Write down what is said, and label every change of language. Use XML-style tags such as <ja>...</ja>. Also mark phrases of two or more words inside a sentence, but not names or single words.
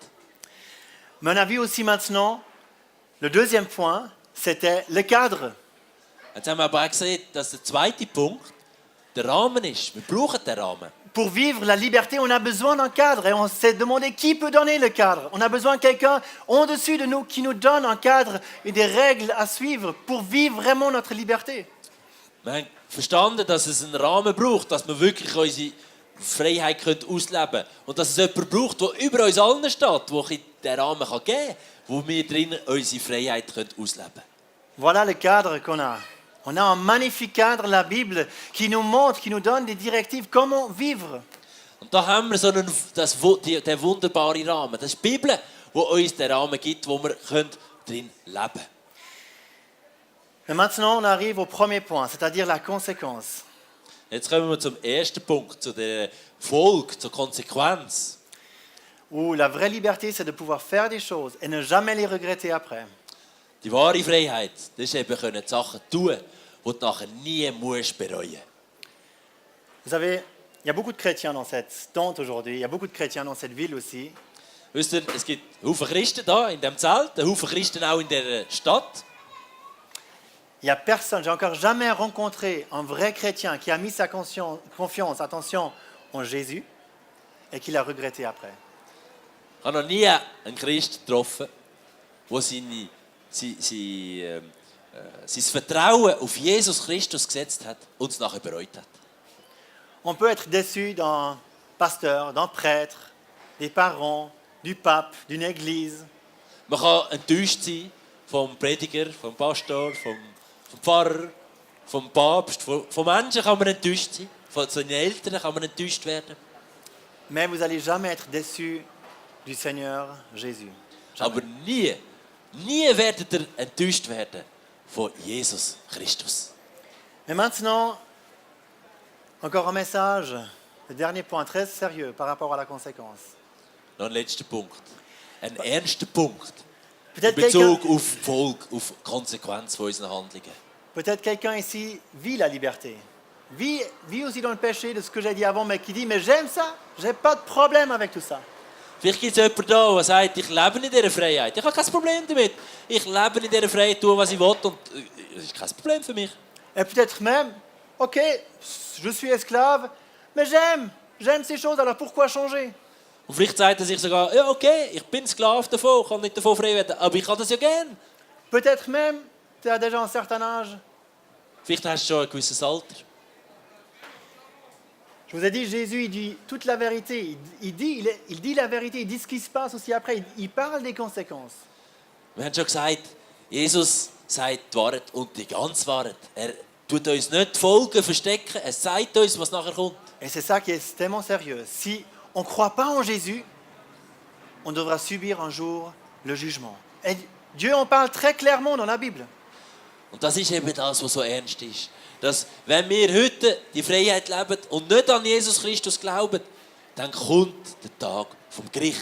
<fr>Mais on a vu aussi maintenant, le deuxième point, c'était le cadre.</fr> <de>Jetzt haben wir aber auch gesehen, dass der 2. Punkt der Rahmen ist. Wir brauchen den Rahmen.</de> <fr>Pour vivre la liberté, on a besoin d'un cadre et on s'est demandé qui peut donner le cadre. On a besoin de quelqu'un au-dessus de nous qui nous donne un cadre et des règles à suivre pour vivre vraiment notre liberté.</fr> <de>Wir haben verstanden, dass es einen Rahmen braucht, dass wir wirklich unsere Freiheit ausleben können. Und dass es jemanden braucht, der über uns allen steht, der diesen Rahmen geben kann, wo wir drin unsere Freiheit ausleben können.</de> <fr>Voilà le cadre qu'on a. On a un magnifique cadre, la Bible, qui nous montre, qui nous donne des directives, comment vivre.</fr> <de>Und da haben wir den wunderbaren Rahmen. Das ist die Bibel, die uns den Rahmen gibt, wo wir drin leben können.</de> <fr>Et maintenant, on arrive au premier point, c'est-à-dire la conséquence.</fr> <de>Jetzt kommen wir zum ersten Punkt, zu der Folge, zur Konsequenz.</de> <fr>Où la vraie liberté, c'est de pouvoir faire des choses et ne jamais les regretter après.</fr> <de>Die wahre Freiheit, das ist eben die Sachen tun, die du nachher nie musst bereuen.</de> <fr>Vous savez, il y a beaucoup de chrétiens dans cette tente aujourd'hui, il y a beaucoup de chrétiens dans cette ville aussi.</fr> <de>Wisst ihr, es gibt Haufen Christen da in diesem Zelt, Haufen Christen auch in dieser Stadt.</de> <fr>Il n'y a personne, j'ai encore jamais rencontré un vrai chrétien qui a mis sa confiance, attention, en Jésus et qui l'a regretté après.</fr> <de>Ich habe noch nie einen Christ getroffen, der sein Vertrauen auf Jesus Christus gesetzt hat und es nachher bereut hat.</de> <fr>On peut être déçu d'un pasteur, d'un prêtre, des parents, du pape, d'une église.</fr> <de>Man kann enttäuscht sein vom Prediger, vom Pastor, vom Pfarrer, vom Papst. Von Menschen kann man enttäuscht sein. Von seinen Eltern kann man enttäuscht werden.</de> <fr>Mais vous n'allez jamais être déçu du Seigneur Jésus. Jamais.</fr> <de>Aber nie werdet ihr enttäuscht werden von Jesus Christus.</de> <fr>Et maintenant, encore un message, le dernier point très sérieux par rapport à la conséquence.</fr> <de>Noch ein letzter Punkt. Ein ernster Punkt. In</de> <fr>Peut-être</fr> <de>Bezug auf die Folge, auf die Konsequenz von unseren Handlungen.</de> <fr>peut-être quelqu'un ici vit la liberté, vit aussi dans le péché de ce que j'ai dit avant, mais qui dit, mais j'aime ça, j'ai pas de problème avec tout ça.</fr> <de>Vielleicht gibt es jemanden da, der sagt, ich lebe in dieser Freiheit. Ich habe kein Problem damit. Ich lebe in dieser Freiheit, tue, was ich will und das ist kein Problem für mich.</de> <fr>Et peut-être même, ok, je suis esclave, mais j'aime ces choses, alors pourquoi changer?</fr> <de>Und vielleicht sagt er sich sogar, ja okay, ich bin Sklave davon, kann nicht davon frei werden, aber ich kann das ja gerne.</de> <fr>Peut-être même, tu as déjà un certain âge.</fr> <de>Vielleicht hast du schon ein gewisses Alter.</de> <fr>Je vous ai dit, Jésus, il dit toute la vérité. Il dit la vérité, il dit ce qui se passe aussi après. Il parle des conséquences.</fr> <de>Wir haben schon gesagt, Jesus sagt die Wahrheit und die ganze Wahrheit. Er tut uns nicht die Folgen verstecken, er sagt uns, was nachher kommt.</de> <fr>Et c'est ça qui est tellement sérieux. Si on ne croit pas en Jésus, on devra subir un jour le jugement. Et Dieu en parle très clairement dans la Bible.</fr> <de>Und das ist eben das, was so ernst ist. Dass, wenn wir heute die Freiheit leben und nicht an Jesus Christus glauben, dann kommt der Tag vom Gericht.</de>